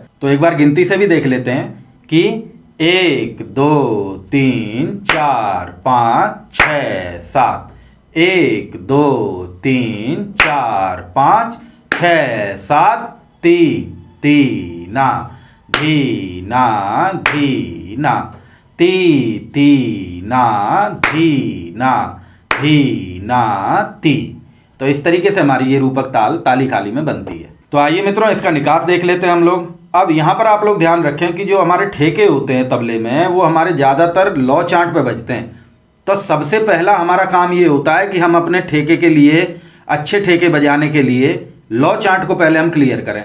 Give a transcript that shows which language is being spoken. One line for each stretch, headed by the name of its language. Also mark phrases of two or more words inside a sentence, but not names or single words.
Hindi: तो एक बार गिनती से भी देख लेते हैं कि 1 2 3 4 5 6 7, 1 2 3 4 5 6 7, ती ती ना धी ना धी ना, ती ती ना धी ना धी ना ती। तो इस तरीके से हमारी ये रूपक ताल ताली खाली में बनती है। तो आइए मित्रों, इसका निकास देख लेते हैं हम लोग। अब यहाँ पर आप लोग ध्यान रखें कि जो हमारे ठेके होते हैं तबले में, वो हमारे ज़्यादातर लौ चांट पे बजते हैं। तो सबसे पहला हमारा काम ये होता है कि हम अपने ठेके के लिए, अच्छे ठेके बजाने के लिए लौ चांट को पहले हम क्लियर करें।